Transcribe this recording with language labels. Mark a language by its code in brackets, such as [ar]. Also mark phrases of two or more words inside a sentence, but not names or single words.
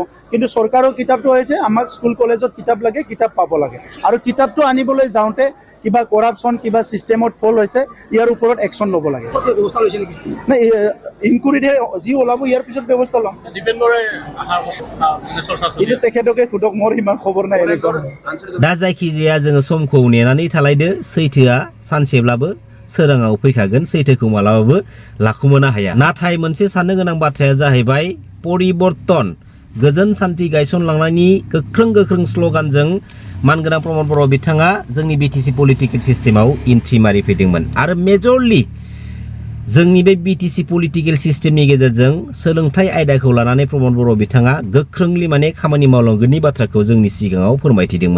[as] কিন্তু চৰকাৰৰ কিতাপটো হৈছে আমাক স্কুল কলেজত কিতাপ লাগে, কিতাপ পাব লাগে আৰু কিতাপটো আনিবলৈ যাওঁতে কিবা কৰাপশ্যন কিবা চিষ্টেমত ফল হৈছে ইয়াৰ ওপৰত একশ্যন ল'ব লাগে। ব্যৱস্থা লৈছে নেকি? নাই, ইনকুৱাৰীতে যি ওলাব ইয়াৰ পিছত ব্যৱস্থা ল'ম। এইটো তেখেতকে খুদক মোৰ ইমান খবৰ নাই এনেকুৱা। [brx] दा जायखिजाया जोङो समखौ नेनानै थालायदो, सैथोआ सानसेब्लाबो सोराङाव फैखागोन, सैथोखौ मालाबाबो लाखुमानो हाया। नाथाय मोनसे साननो गोनां बाथ्राया जाहैबाय परिबर्तन गोजोन सान्थि गायसनलांनायनि गोख्रों स्ल'गानजों मानगोनां प्रमद बर' बिथाङा जोंनि [en] BTC political systemao entry [brx] मारिफैदोंमोन आरो मेजरलि जोंनि बे [en] BTC political systemni [brx] गेजेरजों सोलोंथाइ आयदाखौ लानानै प्रमद बर' बिथाङा गोख्रोंलि माने खामानि मावलांगोननि बाथ्राखौ जोंनि सिगाङाव फोरमायथिदोंमोन।